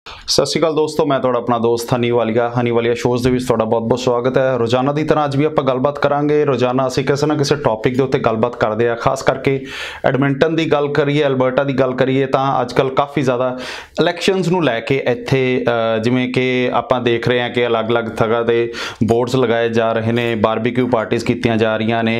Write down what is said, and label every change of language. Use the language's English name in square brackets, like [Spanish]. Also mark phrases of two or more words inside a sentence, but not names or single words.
[Punjabi] ਸਤ ਸ੍ਰੀ ਅਕਾਲ ਦੋਸਤੋਂ, ਮੈਂ ਤੁਹਾਡਾ ਆਪਣਾ ਦੋਸਤ ਹਨੀ ਵਾਲੀਆ ਸ਼ੋਅਜ਼ ਦੇ ਵਿੱਚ ਤੁਹਾਡਾ ਬਹੁਤ-ਬਹੁਤ ਸਵਾਗਤ ਹੈ। ਰੋਜ਼ਾਨਾ ਦੀ ਤਰ੍ਹਾਂ ਅੱਜ ਵੀ ਆਪਾਂ ਗੱਲਬਾਤ ਕਰਾਂਗੇ। ਰੋਜ਼ਾਨਾ ਅਸੀਂ ਕਿਸੇ ਨਾ ਕਿਸੇ ਟੌਪਿਕ ਦੇ ਉੱਤੇ ਗੱਲਬਾਤ ਕਰਦੇ ਆ। ਖਾਸ ਕਰਕੇ ਐਡਮਿੰਟਨ ਦੀ ਗੱਲ ਕਰੀਏ, ਐਲਬਰਟਾ ਦੀ ਗੱਲ ਕਰੀਏ ਤਾਂ ਅੱਜਕੱਲ ਕਾਫੀ ਜ਼ਿਆਦਾ ਇਲੈਕਸ਼ਨਸ ਨੂੰ ਲੈ ਕੇ ਇੱਥੇ ਜਿਵੇਂ ਕਿ ਆਪਾਂ ਦੇਖ ਰਹੇ ਹਾਂ ਕਿ ਅਲੱਗ-ਅਲੱਗ ਥਾਂ ਤੇ ਬੋਰਡਸ ਲਗਾਏ ਜਾ ਰਹੇ ਨੇ, ਬਾਰਬੀਕਿਊ ਪਾਰਟੀਆਂ ਕੀਤੀਆਂ ਜਾ ਰਹੀਆਂ ਨੇ।